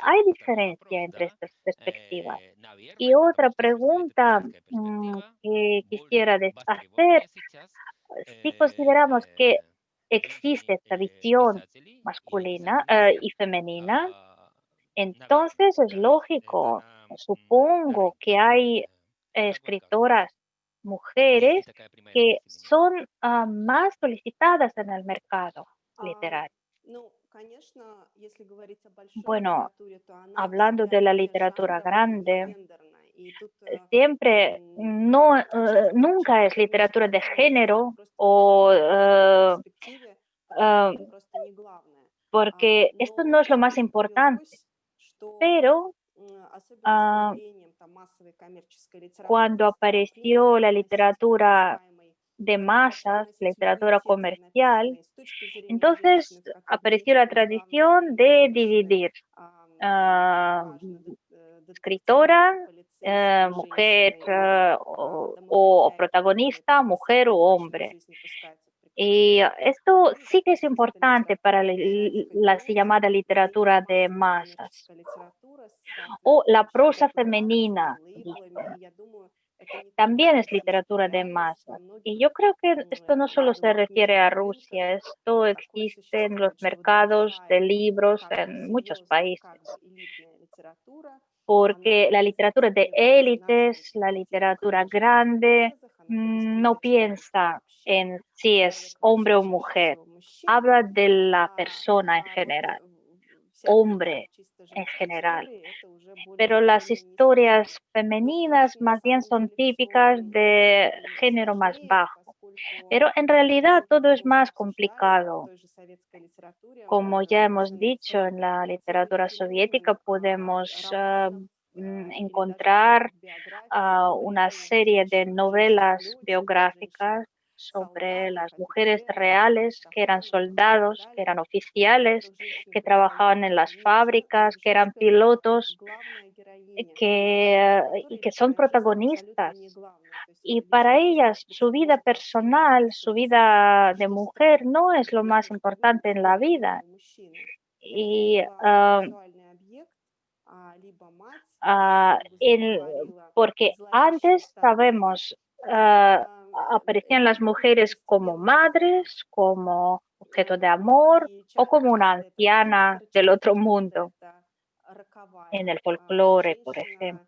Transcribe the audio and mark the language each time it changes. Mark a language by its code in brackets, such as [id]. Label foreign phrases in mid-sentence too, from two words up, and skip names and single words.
[es] ¿Hay diferencia entre estas perspectivas? Y otra pregunta que quisiera hacer, si consideramos que existe esta visión masculina y femenina, entonces es lógico, supongo que hay escritoras mujeres que son más solicitadas en el mercado [ru] А, [es] literario. [ru] ну, конечно, если говорить о большой [es] Bueno, [ru] литературе, то она [es] hablando de la [ru] всегда [es] literatura [ru] межжанровая и [es] grande, [ru] гендерная. И тут [es] siempre no, [ru] часто [es] nunca es literatura de [ru] происходит [es] género [ru] просто [es] o [ru] в перспективе, ah, это просто не главное. [es] porque esto no [ru] Но [es] es lo más [ru] здесь [es] importante, [ru] повелось, что [es] pero [ru] особенно с ah, появлением там массовой коммерческой [es] cuando [ru] литературы стала [es] apareció la [ru] приносить так [es] literatura [ru] называемый [es] de [ru] стала [es] masas, [ru] приносить [es] literatura [ru] модалитеты, [es] comercial, [ru] написанные с точки зрения женщины, [es] entonces [ru] в как [es] apareció la [ru] объекта, главной [es] tradición de [ru] женщины, [es] dividir [ru] неважно, детектива, [es] escritora, [ru] полицейской [es] mujer [ru] женщины или домовой [es] o [ru] хозяйки, которая [es] protagonista, [ru] там [es] mujer o [ru] действительно в личную [es] hombre. [ru] жизнь не пускается в [es] Y [ru] приключения. [es] esto [ru] И [es] sí [ru] вот [es] que es [ru] классическая [es] importante para [ru] литература женской [es] la así [ru] прозы [es] llamada [ru] и [es] literatura de [ru] массовая [es] masas [ru] коммерческая литература с [es] o la [ru] соответствующими [es] prosa [ru] репутацией, [es] femenina, [ru] лейблами. [es] dicen. [ru] И я думаю, это не только [es] También es [ru] российская [es] literatura de [ru] данность. Во [es] masas. Y [ru] многих, [es] yo creo que esto no [ru] я [es] solo se [ru] думаю, [es] refiere a [ru] книжных рынках [es] Rusia, esto [ru] такое [es] existe en los [ru] существует, что вот [es] mercados de [ru] большая, [es] libros [ru] как бы [es] en muchos [ru] серьезная, как [es] países, [ru] бы элитная литература, [es] porque [ru] она [es] la literatura de [ru] специализируется на [es] élites, la [ru] женщинах, [es] literatura [ru] на женских [es] grande, [ru] образах, она [es] no [ru] повествует о [es] piensa [ru] вообще [es] en si es [ru] человек [es] hombre [ru] вообще [es] o [ru] чаще [es] mujer, [ru] всего мужчина, [es] habla de la persona en [ru] вот [es] general, [ru] всякие там [es] hombre [ru] чисто [es] en [ru] женские [es] general. [ru] истории, это уже [es] Pero [ru] более, [es] las [ru] более низкий жанр. [es] historias [ru] Но [es] femeninas [ru] очень на [es] más bien [ru] самом [es] son [ru] деле [es] típicas [ru] все [es] de género más [ru] сложнее, [es] bajo. [ru] поскольку [es] Pero en realidad [ru] вот [es] todo [ru] как [es] es [ru] мы уже [es] más [ru] обсуждали, в [es] complicado. [ru] той же советской литературе [es] Como ya hemos [ru] можно [es] dicho, [ru] найти [es] en la [ru] целый [es] literatura soviética [ru] феномен [es] podemos [ru] романов или даже [es] encontrar [ru] автобиографий, [es] una [ru] говорили о [es] serie de [ru] женщинах, [es] novelas [ru] женщинах-летчиках, [es] biográficas sobre [ru] женщинах-солдатах, [es] las mujeres [ru] офицерах, [es] reales que eran [ru] военно-полководцах и так [es] soldados, que [ru] далее, [es] eran [ru] о том, [es] oficiales, [ru] что женщины [es] que [ru] предстают [es] trabajaban en las [ru] меньше, [es] fábricas, [ru] и [es] que eran [ru] женская роль как [es] pilotos, [ru] главная героиня в [es] y [ru] литературе [es] que son [ru] русской жизни абсолютно не [es] protagonistas. [ru] главная. То есть [es] Y para [ru] личная жизнь [es] ellas, [ru] может быть [es] su vida [ru] может вообще [es] personal, su vida de [ru] очень [es] mujer [ru] странной. [es] no es lo más [ru] Потому что вы [es] importante en la [ru] говорите [es] vida. [ru] о мужчине. Это [es] Y [ru] либо сексуальный объект, либо мать, [es] porque antes sabemos, aparecían las mujeres como madres, como objeto de amor o como una anciana del otro mundo en el folclore, por ejemplo.